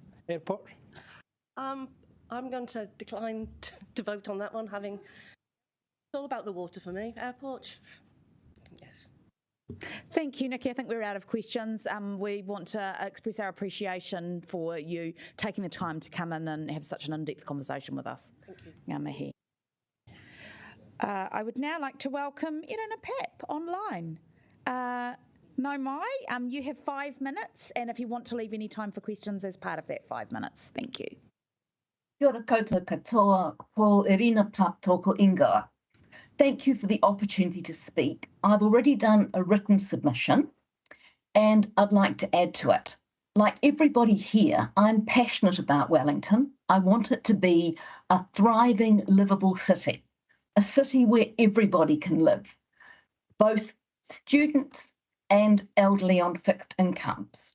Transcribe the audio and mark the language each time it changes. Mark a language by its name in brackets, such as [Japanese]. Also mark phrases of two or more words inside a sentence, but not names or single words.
[English] I'm going to decline to vote on that one, having... It's all about the water for me. Airport, yes. Thank you, Nikki. I think we're out of questions. We want to express our appreciation for you taking the time to come in and have such an in-depth conversation with us. Thank you. [Māori] Ngā mihi. [English] I would now like to welcome Irina Pap online. [Māori] No mai, [English] you have 5 minutes, and if you want to leave any time for questions as part of that 5 minutes. Thank you. [Māori] Kia ora koutou katoa, ko Irina Pap tōku ingoa. [English] Thank you for the opportunity to speak. I've already done a written submission and I'd like to add to it. Like everybody here, I'm passionate about Wellington. I want it to be a thriving, livable city, a city where everybody can live, both students and elderly on fixed incomes.